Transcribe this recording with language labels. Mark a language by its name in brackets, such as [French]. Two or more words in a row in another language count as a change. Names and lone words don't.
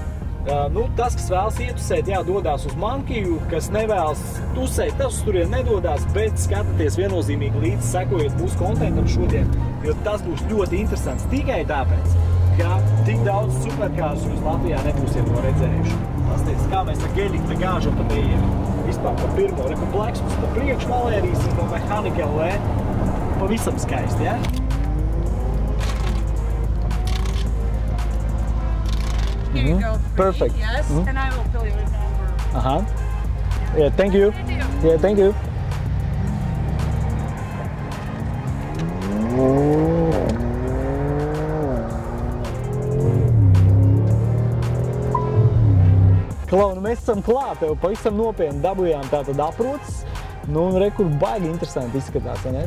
[Latvian] Tas, kas vēlas ietusēt, dodās uz Monkiju, kas nevēlas tusēt, tas turien nedodās, bet skatieties viennozīmīgi līdzi, sekojiet mūsu kontentam šodien, jo tas būs ļoti interesants tikai tāpēc, ka tik daudz superkārus jūs Latvijā nebūsiet to redzējuši. Pasties, kā mēs ar Geļiku gāžam pa tējiem. Vispār pa pirmo, pa Blacksmus, pa priekšu Valērijas un pa Mehanika LE. Pavisam skaisti, [English] Here you go. Perfect. Yes, and I will fill you in over. Yeah, thank you. Yeah, thank you. [Latvian] Klau, mēs esam klāt, tev pavisam nopietni dabujām tātad aprocis. Un rekur baigi interesanti izskatās, ne?